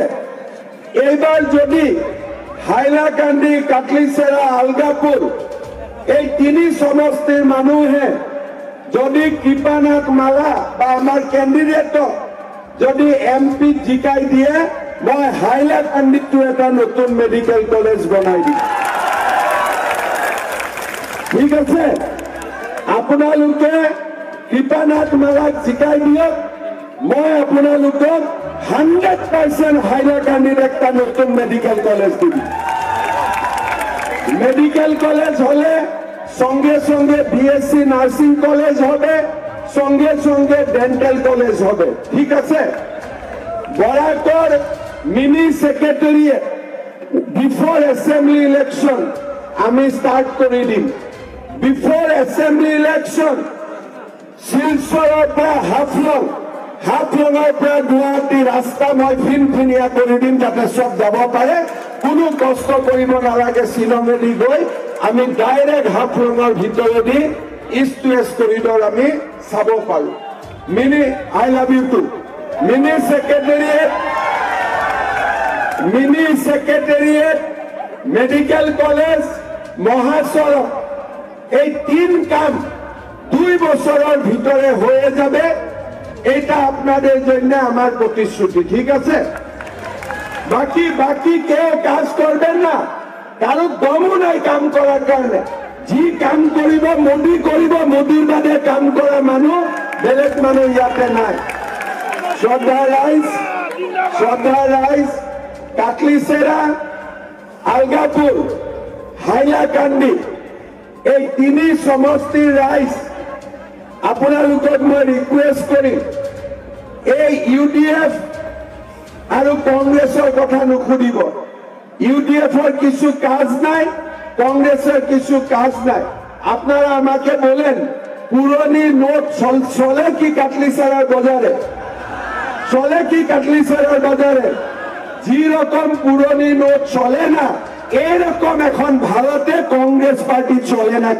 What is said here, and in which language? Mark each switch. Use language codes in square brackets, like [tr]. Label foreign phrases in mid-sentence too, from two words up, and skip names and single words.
[as] এইবাৰ যদি হাইলাকান্দি, কাটলিচেৰা, আলগাপুৰ এই 3 সমষ্টিৰ মানুহে যদি কৃপানাথ মালা বা আমাৰ কেণ্ডিডেটক যদি এমপি জিকাই দিয়ে, মই হাইলাকান্দিতো এটা নতুন [en] medical college [as] বনাই দিম। ঠিক আছে, আপোনালোকে কৃপানাথ মালাক জিকাই দিয়ক, মই আপোনালোকক 100% হাইলাকান্দিত একটা নতুন [en] medical college [as] দিব। [en] medical college [bn] হলে সঙ্গে সঙ্গে [en] BSc nursing college [bn] হবে, সঙ্গে সঙ্গে [en] dental college [bn] হবে। ঠিক আছে, বরাকর [en] mini secretariat before assembly election [bn] আমি [en] start [bn] দিম। [en] before assembly election [as] শিলচৰৰ পৰা হাফলঙৰ পৰা গুৱাহাটী ৰাস্তা মই ফিনফিনিয়া কৰি দিম, যাতে চব যাব পাৰে, কোনো কষ্ট কৰিব নালাগে। শ্বিলঙেদি গৈ আমি ডাইৰেক্ট হাফলঙৰ ভিতৰেদি [en] east to west corridor [as] আমি চাব পাৰো। [en] mini I love you to mini secretariat medical college, [bn] মহাসড়ক, এই 3 কাম 2 বছরের ভিতরে হয়ে যাবে। এটা আপনাদের জন্য আমার প্রতিশ্রুতি। ঠিক আছে, বাকি কেউ কাজ করবেন না, কারো দমও নাই কাম করার কারণে। [as] যি কাম করিব মোদী করিব, মোদীর বাদে কাম করা মানুষ বেলেগ মানুষ ইয়াতে নাই। শ্রদ্ধা রাইস, কাটলিচেরা, আলগাপুর, হাইলাকান্দি এই 3 সমষ্টিৰ ৰাইজ আপোনালোকক মই ৰিকুৱেষ্ট কৰিম, এই ইউডিএফ আৰু কংগ্ৰেছৰ কথা নুসুধিব। [bn] ইউডিএফৰ কিছু কাজ নাই, কংগ্রেসের কিছু কাজ নাই। আপনারা আমাকে বলেন, পুরনি নোট চলে কি কাটলিচেরার বাজারে? চলে কি কাটলিচেরার বাজারে? যে রকম পুরনি নোট চলে না, এরকম এখন ভারতে কংগ্রেস পার্টি চলে না।